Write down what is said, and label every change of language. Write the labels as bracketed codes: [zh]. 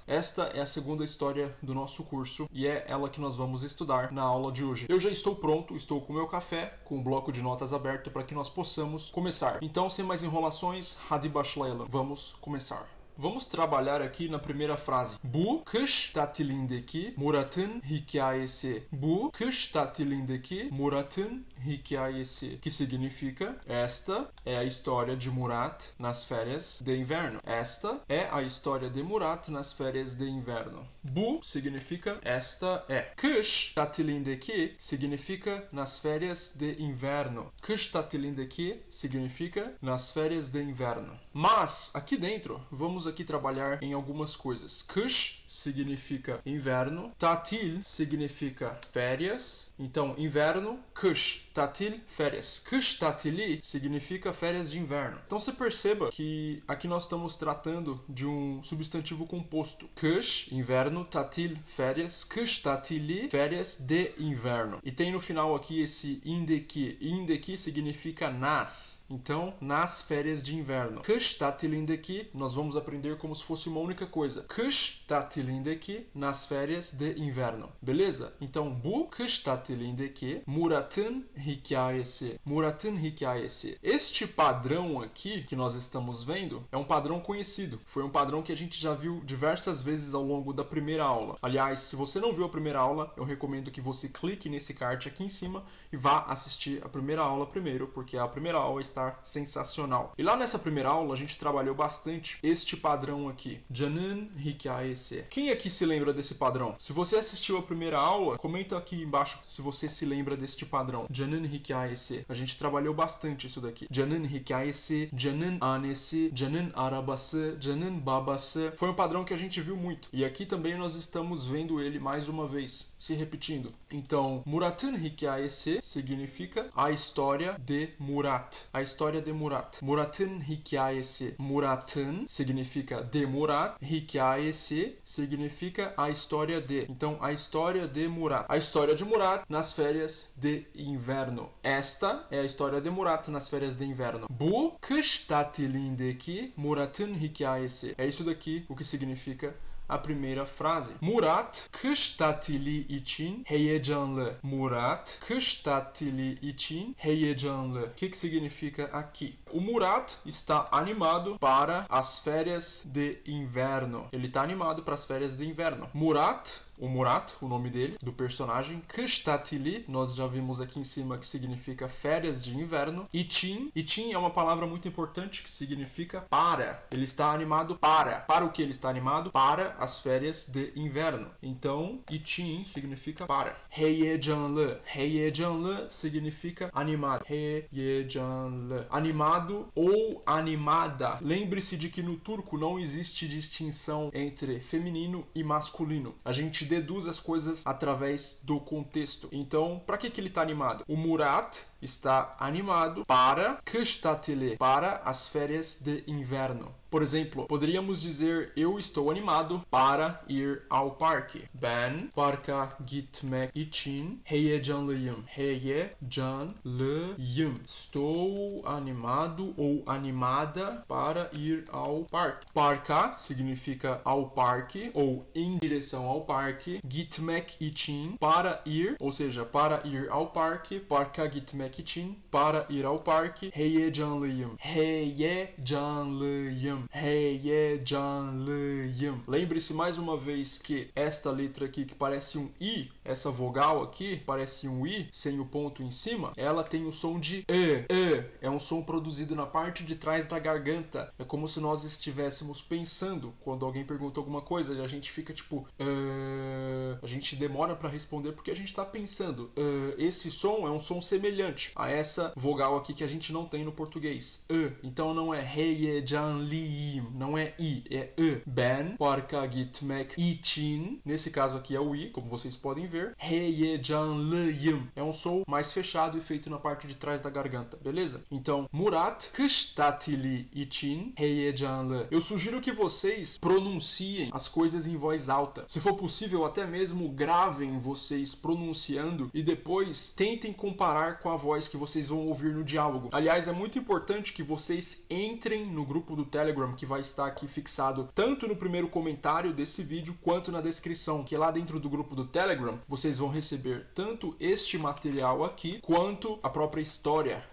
[pt] Esta é a segunda história do nosso curso e é ela que nós vamos estudar na aula de hoje. Eu já estou pronto, estou com o meu café, com o bloco de notas aberto para que nós possamos começar. Então, sem mais enrolações, [tr] hadi başlayalım. [pt] Vamos começar. Vamos trabalhar aqui na primeira frase. [tr] Bu kış tatilindeki Murat'ın hikayesi. Bu kış tatilindeki Murat'ın hikayesi. [pt] Que significa esta é a história de Murat nas férias de inverno. Esta é a história de Murat nas férias de inverno. Bu significa esta é. Kış tatilindeki significa nas férias de inverno. Kış tatilindeki significa nas férias de inverno. Mas aqui dentro vamos aqui trabalhar em algumas coisas. Kış significa inverno, tatil significa férias. Então, inverno, kış, tatil, férias. Kış tatili significa férias de inverno. Então, você perceba que aqui nós estamos tratando de um substantivo composto. Kış, inverno, tatil, férias. Kış tatili, férias de inverno. E tem no final aqui esse indeki. Indeki significa nas. Então, nas férias de inverno. Kış tatilindeki, nós vamos aprender como se fosse uma única coisa. Kış tatilindeki, nas férias de inverno. Beleza? [tr] Então, bu kış tatilindeki Murat'ın hikayesi. Murat'ın hikayesi. [pt] Este padrão aqui que nós estamos vendo é um padrão conhecido. Foi um padrão que a gente já viu diversas vezes ao longo da primeira aula. Aliás, se você não viu a primeira aula, eu recomendo que você clique nesse card aqui em cima e vá assistir a primeira aula primeiro, porque a primeira aula está sensacional. E lá nessa primeira aula a gente trabalhou bastante este padrão aqui. [tr] Can'ın hikayesi. [pt] Quem aqui se lembra desse padrão? Se você assistiu a primeira aula, comenta aqui embaixo se você se lembra deste padrão. [tr] Can'ın hikayesi. [pt] A gente trabalhou bastante isso daqui. [tr] Can'ın hikayesi, can'ın annesi, can'ın arabası, can'ın babası. [pt] Foi um padrão que a gente viu muito. E aqui também nós estamos vendo ele mais uma vez, se repetindo. Então, [tr] Murat'ın hikayesi [pt] significa a história de Murat. A história de Murat. [tr] Murat'ın hikayesi. [pt] Murat'ın significa de Murat. Hikayesi significa a história de. Então, a história de Murat. A história de Murat nas férias de inverno. Esta é a história de Murat nas férias de inverno. [tr] Bu kış tatilindeki Murat'ın hikayesi. [pt] É isso daqui o que significa a primeira frase. [tr] Murat kış tatili için heyecanlı. Murat kış tatili için heyecanlı. [pt] O que significa aqui? O Murat está animado para as férias de inverno. Ele está animado para as férias de inverno. O Murat, o nome dele, do personagem. Kış tatili, nós já vimos aqui em cima que significa férias de inverno. İçin é uma palavra muito importante que significa para. Ele está animado para. Para o que ele está animado? Para as férias de inverno. Então, için significa para. Heyecanlı. Heyecanlı significa animado. Heyecanlı. Animado ou animada. Lembre-se de que no turco não existe distinção entre feminino e masculino. A gente deduz as coisas através do contexto. Então, para que ele está animado? O Murat está animado para kış tatili, para as férias de inverno. Por exemplo, poderíamos dizer eu estou animado para ir ao parque. [tr] Ben parka gitmek için heyecanlıyım. Heyecanlıyım. [pt] Estou animado ou animada para ir ao parque. Parka significa ao parque ou em direção ao parque. [tr] Gitmek için [pt] para ir, ou seja, para ir ao parque. [tr] Parka gitmek için [pt] para ir ao parque. [tr] Heyecanlıyım. Heyecanlıyım. Heyecanlıyım. [pt] Lembre-se mais uma vez que esta letra aqui que parece um I, essa vogal aqui parece um I sem o ponto em cima, ela tem o som de E. É um som produzido na parte de trás da garganta. É como se nós estivéssemos pensando. Quando alguém pergunta alguma coisa, a gente fica tipo a gente demora para responder porque a gente está pensando. Esse som é um som semelhante. semelhante a essa vogal aqui que a gente não tem no português. Então não é heyecanlıyım, não é I, é E. [tr] Ben parka gitmek için, [pt] nesse caso aqui é o I, como vocês podem ver. Heyecanlıyım é um som mais fechado e feito na parte de trás da garganta, beleza? Então, [tr] Murat kış tatili için heyecanlı. [pt] Eu sugiro que vocês pronunciem as coisas em voz alta. Se for possível, até mesmo gravem vocês pronunciando e depois tentem comparar com a voz que vocês vão ouvir no diálogo. Aliás, é muito importante que vocês entrem no grupo do Telegram, que vai estar aqui fixado tanto no primeiro comentário desse vídeo quanto na descrição, que lá dentro do grupo do Telegram vocês vão receber tanto este material aqui quanto a própria história.